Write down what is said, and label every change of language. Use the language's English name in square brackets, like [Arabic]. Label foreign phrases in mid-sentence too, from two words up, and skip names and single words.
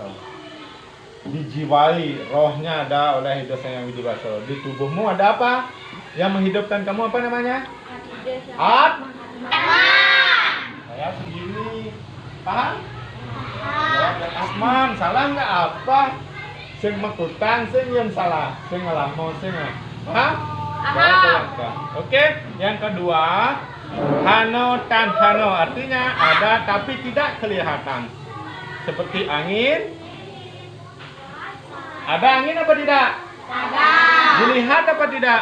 [Indonesian] Dijiwai, rohnya ada oleh ide Sang Yang Widiwasa. Di tubuhmu ada apa yang menghidupkan kamu, apa namanya? Saya sendiri. Paham? Jawab yang Asman, salah nggak apa? [Balinese] Sing mekutang, sing yang salah, sing ngelamo, sing paham? [Indonesian] Oke, yang kedua, [Kawi] hano tan hano, [Indonesian] artinya ada tapi tidak kelihatan. Seperti angin. Ada angin apa tidak? Ada. Dilihat apa tidak?